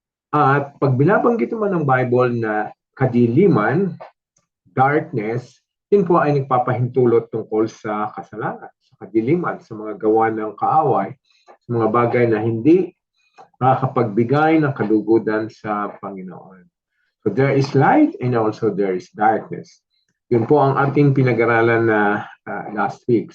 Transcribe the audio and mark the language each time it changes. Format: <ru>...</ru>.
<tl>At pag binabanggit naman ng Bible na kadiliman, darkness, yun po ay nagpapahintulot tungkol sa kasalanan, sa kadiliman, sa mga gawa ng kaaway, sa mga bagay na hindi makakapagbigay ng kalugudan sa Panginoon.</tl> <en>So there is light and also there is darkness.</en> <tl>Yun po ang ating pinag-aralan na last week.</tl>